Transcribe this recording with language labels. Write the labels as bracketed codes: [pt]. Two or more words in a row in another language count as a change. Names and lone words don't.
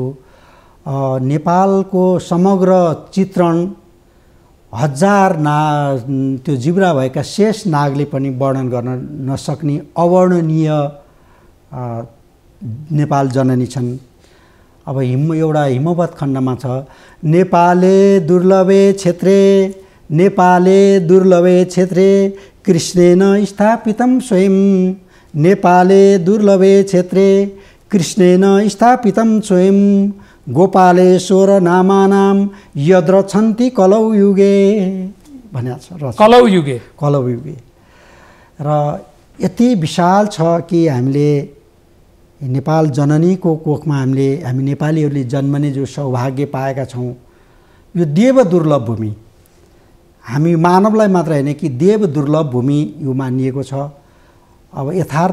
[ne] नेपालको समग्र चित्रण हजार त्यो जिब्रा भएका शेष नागले पनि वर्णन गर्न नसक्ने अवर्णनीय नेपाल जननी छन्। अब एउटा हिमवत खण्डमा छ, [sa] नेपाले दुर्लभे क्षेत्रे, नेपाले दुर्लभे क्षेत्रे, कृष्णेन स्थापितं स्वयं, नेपाले दुर्लभे क्षेत्रे, कृष्णेन स्थापितं स्वयं, गोपालेश्वर नामानां यद्रछन्ति कलौ युगे [ne] भनेको छ। [sa] कलौ युगे, कलौ युगे। [ne] र यति विशाल छ कि हामीले नेपाल जननीको कोखमा हामी नेपालीहरूले जन्मने जो सौभाग्य पाएका छौँ, यो देव दुर्लभ भूमि, हामी मानवलाई मात्र होइन कि देव दुर्लभ भूमि यो मानिएको छ।